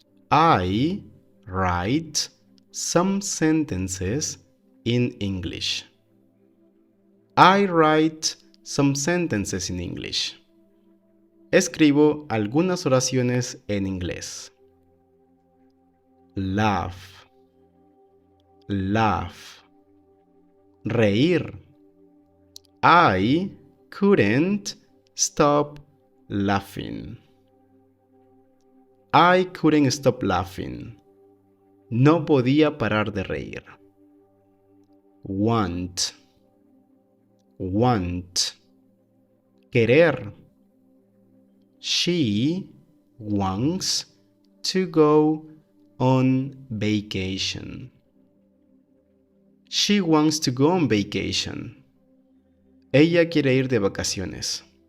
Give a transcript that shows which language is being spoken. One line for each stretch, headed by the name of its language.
English: I write some sentences in English. I write some sentences in English.
Spanish: Escribo algunas oraciones en inglés.
English: Laugh. Laugh. Reír. I couldn't stop laughing. I couldn't stop laughing.
Spanish: No podía parar de reír. Want. Want. Querer.
English: She wants to go on vacation. She wants to go on vacation.
Spanish: Ella quiere ir de vacaciones.